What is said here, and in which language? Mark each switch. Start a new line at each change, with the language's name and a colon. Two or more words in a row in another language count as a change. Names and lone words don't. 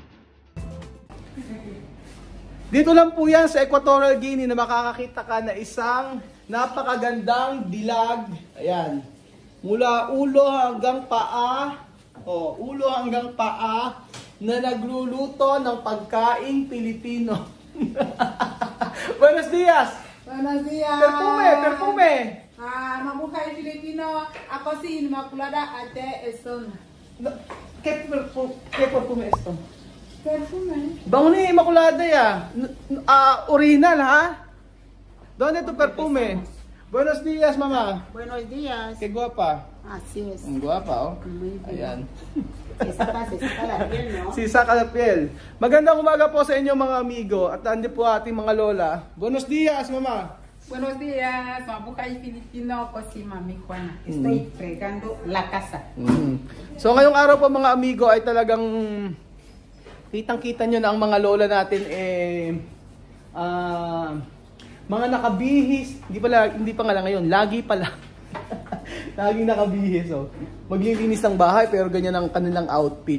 Filipino: Dito lang po yan sa Equatorial Guinea na makakakita ka na isang napakagandang dilag. Ayan. Mula ulo hanggang paa. Ulo hanggang paa na nagluluto ng pagkaing Pilipino.
Spanish: Buenos dias! Buenos dias! Perfume!
Filipino: Mabuhay Filipino. Ako si Inmaculada Ate Eston.
Spanish: ¿Qué perfume es esto? Perfume?
Filipino: Bango ni Immaculada ya. Original ha?
Spanish: ¿Dónde tu perfume? Buenos días, mamá. Buenos días. Qué guapa. Así es. Guapa, oh. Muy bien. Ayan. Se saca la piel, ¿no? Si Saka la piel.
Filipino: Magandang umaga po sa inyo mga amigo. At andi po ating mga lola.
Spanish: Buenos días, mama. Buenos días.
Filipino: Mabuhay Filipino. Ako si Mami Juana.
Spanish: Estoy fregando la casa.
Filipino: So ngayong araw po mga amigo ay talagang kitang-kita nyo na ang mga lola natin mga nakabihis. Hindi pa nga lang ngayon. Lagi pala. Laging nakabihis. So, maglilinis ng bahay pero ganyan ang kanilang outfit.